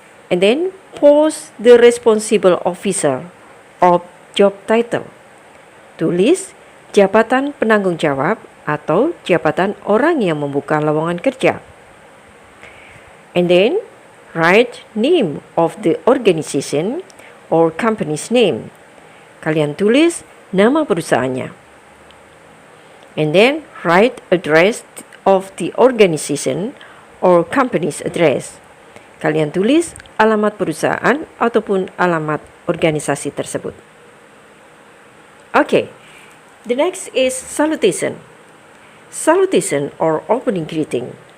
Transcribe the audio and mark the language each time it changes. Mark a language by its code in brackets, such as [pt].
[en] And then post the responsible officer of job title. [id] Tulis jabatan penanggung jawab atau jabatan orang yang membuka lowongan kerja. [en] And then write name of the organization or company's name. [id] Kalian tulis nama perusahaannya. [en] And then write address of the organization or company's address. [id] Kalian tulis alamat perusahaan ataupun alamat organisasi tersebut. [en] Okay, the next is salutation. Salutation or opening greeting.